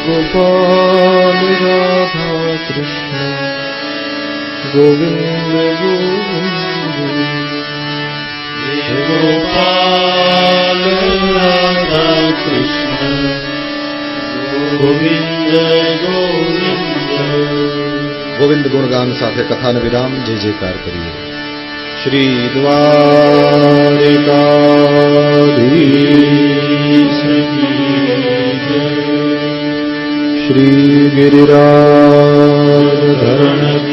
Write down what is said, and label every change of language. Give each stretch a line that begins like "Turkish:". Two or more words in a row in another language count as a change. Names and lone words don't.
Hindi: गोपाल राधा कृष्ण गोविंद गोविंद गोपाल राधा कृष्ण गोविंद गोविंद
Gujarati: ગોવિંદ ગુણગાન સાથે કથાને વિરામ. જય જયકાર કરીએ. શ્રી દ્વારિકાધીશ શ્રી ગિરિરાજ ધરણ